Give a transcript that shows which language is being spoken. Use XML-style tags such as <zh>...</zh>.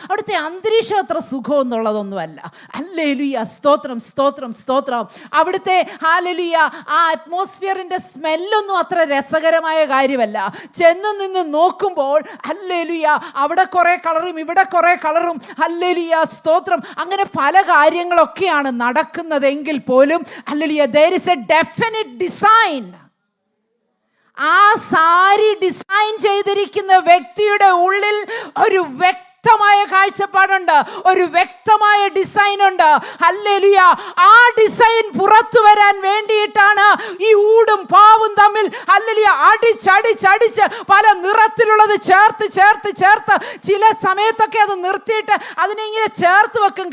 <ml>അവിടുത്തെ അന്തരീക്ഷം അത്ര സുഖമെന്നുള്ളതൊന്നുമല്ല. ഹല്ലേലൂയ, സ്തോത്രം, സ്തോത്രം, സ്തോത്രം. അവിടുത്തെ ഹല്ലേലൂയ ആ അറ്റ്മോസ്ഫിയറിൻ്റെ സ്മെല്ലൊന്നും അത്ര രസകരമായ കാര്യമല്ല. ചെന്ന് നിന്ന് നോക്കുമ്പോൾ ഹല്ലേലൂയ അവിടെ കുറേ കളറും ഇവിടെ കുറേ കളറും, ഹല്ലേലൂയ, സ്തോത്രം, അങ്ങനെ പല കാര്യങ്ങളൊക്കെയാണ് രീതിയിലാണ് നടക്കുന്നതെങ്കിൽ പോലും</ml> <en>Hallelujah, there is a definite design.</en> <ml>ആ സാരി ഡിസൈൻ ചെയ്തിരിക്കുന്ന വ്യക്തിയുടെ ഉള്ളിൽ ഒരു വ്യക്തമായ കാഴ്ചപ്പാടുണ്ട്, ഒരു വ്യക്തമായ ഡിസൈൻ ഉണ്ട്. ഹല്ലേലൂയ. ആ ഡിസൈൻ പുറത്തു വരാൻ വേണ്ടിയിട്ടാണ് ഈ ഊടും പാവും തമ്മിൽ ഹല്ലേലൂയ അടിച്ചടിച്ചടിച്ച് പല നിറത്തിലുള്ളത് ചേർത്ത് ചേർത്ത് ചേർത്ത് ചില സമയത്തൊക്കെ അത് നിർത്തിയിട്ട് അതിനെ ഇങ്ങനെ ചേർത്ത് വെക്കും.</ml>